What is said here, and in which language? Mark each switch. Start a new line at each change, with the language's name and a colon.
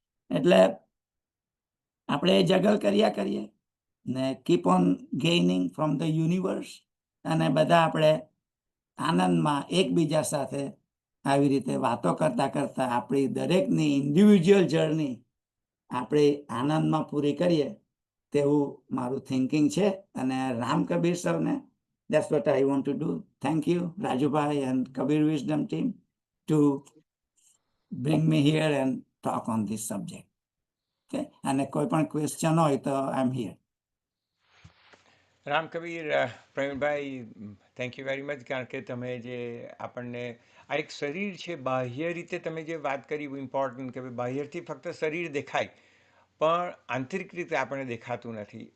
Gujarati: એટલે આપણે જગલ કર્યા કરીએ ને
English: keep on gaining from the universe,
Gujarati: અને બધા આપણે આનંદમાં એકબીજા સાથે આવી રીતે વાતો કરતા કરતા આપણી દરેકની ઇન્ડિવિજ્યુઅલ જર્ની આપણે આનંદમાં પૂરી કરીએ તેવું મારું થિંકિંગ છે.
English: અને રામ કબીર સરને that's what I want to do. Thank you, Rajubai and Kabir Wisdom team, to bring me here and talk on this subject. Okay?
Gujarati: અને કોઈ પણ ક્વેશ્ચન હોય તો
English: I am here. Ram Kabir, Pravinbhai, thank you very much.
Gujarati: કારણ કે તમે જે આપણને આ એક શરીર છે, બાહ્ય રીતે તમે જે વાત કરી ઇમ્પોર્ટન્ટ, કે ભાઈ બાહ્યથી ફક્ત શરીર દેખાય પણ આંતરિક રીતે આપણને દેખાતું નથી.